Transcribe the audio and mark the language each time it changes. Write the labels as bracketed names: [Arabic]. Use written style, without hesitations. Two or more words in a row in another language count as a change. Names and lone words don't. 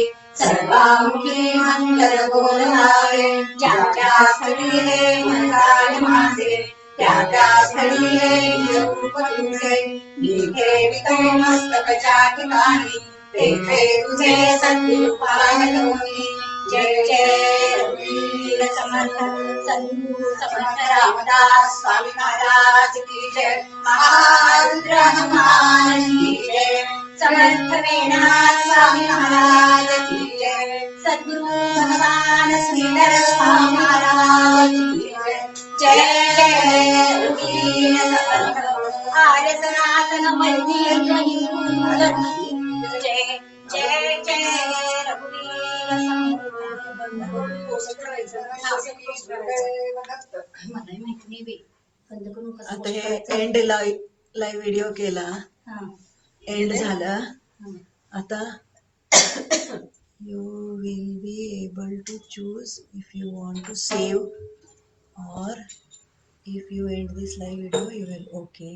[Marathi] सर्वामुखी मंगल बोलवावे ज्याच्या स्थळी हे मंगल माझे त्याच्या स्थळी हे रूप तुझे मी ठेवितो मस्तकाच्या ठिकाणी तेथे तुझे सद्रूपाय होई जय जय वीर समर्थ सद्गुरु समर्थ रामदास [Hindi] स्वामी महाराज की जय महारुद्र हनुमान की जय समर्थ वेणनाथ स्वामी महाराज की जय सद्गुरु भगवान श्रीधर स्वामी महाराज की जय जय रघुवीर समर्थ आर्य सनातन मंदिर [Marathi] जय जय जय रघुवीर मलाही माहिती नाही बे बंद करून कसं आता हे करायचं? [English] end live video [Marathi] केला, हा. एंड झाला. हा. [English] आता you will be able to choose if you want to save or if you end this live video you will okay.